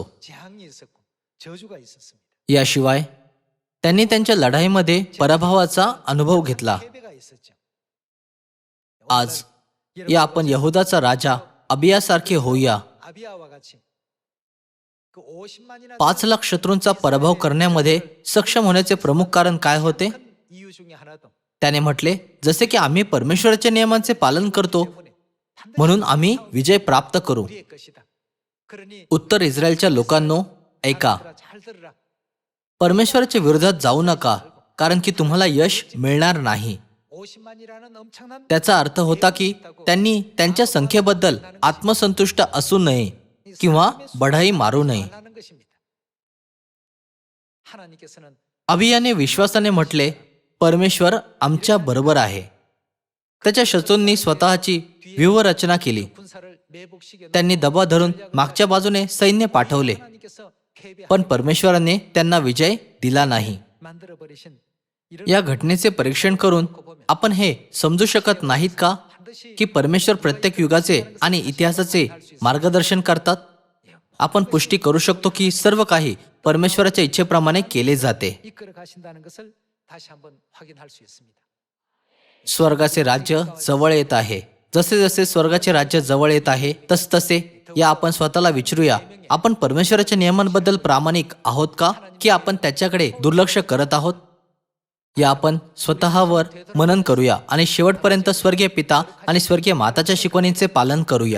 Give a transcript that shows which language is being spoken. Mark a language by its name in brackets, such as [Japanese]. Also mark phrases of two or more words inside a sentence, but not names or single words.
[Korean] 재앙이 있었고 저주가 있었습니다. [Marathi] याशिवाय त्यांनी त्यांच्या लढाईमध्ये पराभवाचा अनुभव घेतला. [Korean] 패배가 있었죠. [Marathi] आज या आपण यहुदाचा राजा अबियासारखे होऊया. [Korean] 아비야와 같이 그 50만이나 [Marathi] 5 लाख शत्रूंचा पराभव करण्यामध्ये सक्षम होण्याचे प्रमुख कारण काय होते? [Korean] 큰 이유 중에 하나도 [Marathi] त्याने म्हटले, जसे की आम्ही परमेश्वराच्या नियमांचे पालन करतो [Korean] 때문에 반드시 [Marathi] म्हणून आम्ही विजय प्राप्त करू. [Korean] 우리의 것이다. 그러니 [Marathi] उत्तर इस्रायलच्या लोकांनो, ऐका, [Korean] 알아들으라, 잘 들으라. [Marathi] परमेश्वराच्या विरोधात जाऊ नका, कारण की तुम्हाला यश मिळणार नाही. [Korean] 50만이라는 엄청난 [Marathi] त्याचा अर्थ होता की त्यांनी त्यांच्या संख्येबद्दल आत्मसंतुष्ट असू नये किंवा बढाई मारू नये. [Korean] 하는 것입니다. 하나님께서는 [Marathi] अबियाने विश्वासाने म्हटले, परमेश्वर आमच्या बरोबर आहे. त्याच्या शत्रूंनी स्वतःची व्यूहरचना केली. [Korean] 군사를 매복시켜 [Marathi] त्यांनी दबा धरून मागच्या बाजूने सैन्य पाठवले, [Korean] 하나님께서 패배 [Marathi] पण परमेश्वराने त्यांना विजय दिला नाही. [Korean] 만들어 버리신 [Marathi] या घटनेचे परीक्षण करून आपण हे समजू शकत नाहीत का की परमेश्वर प्रत्येक युगाचे आणि इतिहासाचे मार्गदर्शन करतात? आपण पुष्टी करू शकतो की सर्व काही परमेश्वराच्या इच्छेप्रमाणे केले जाते. [Korean] 이끌어 가신다는 것을 다시 한번 확인할 수 있습니다. [Marathi] स्वर्गाचे राज्य जवळ येत आहे. जसे जसे स्वर्गाचे राज्य जवळ येत आहे तसतसे या आपण स्वतःला विचारूया, आपण परमेश्वराच्या नियमांबद्दल प्रामाणिक आहोत का, की आपण त्याच्याकडे दुर्लक्ष करत आहोत? या आपण स्वतःवर मनन करूया आणि शेवटपर्यंत स्वर्गीय पिता आणि स्वर्गीय माताच्या शिकवणींचे पालन करूया.